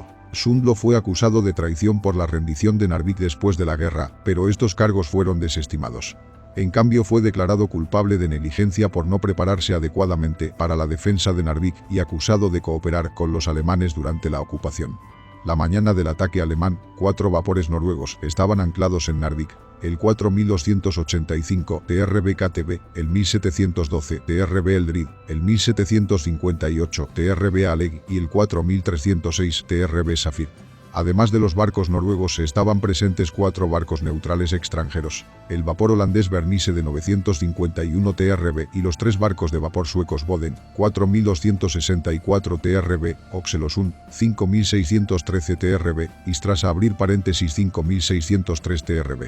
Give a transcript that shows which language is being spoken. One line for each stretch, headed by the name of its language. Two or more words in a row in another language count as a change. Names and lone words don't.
Spanish: Sundlo fue acusado de traición por la rendición de Narvik después de la guerra, pero estos cargos fueron desestimados. En cambio, fue declarado culpable de negligencia por no prepararse adecuadamente para la defensa de Narvik y acusado de cooperar con los alemanes durante la ocupación. La mañana del ataque alemán, 4 vapores noruegos estaban anclados en Narvik: el 4285 TRB KTB, el 1712 TRB Eldrid, el 1758 TRB Aleg y el 4306 TRB Safir. Además de los barcos noruegos estaban presentes 4 barcos neutrales extranjeros, el vapor holandés Bernise de 951 TRB y los 3 barcos de vapor suecos Boden, 4264 TRB, Oxelösund, 5613 TRB, y tras abrir paréntesis 5603 TRB.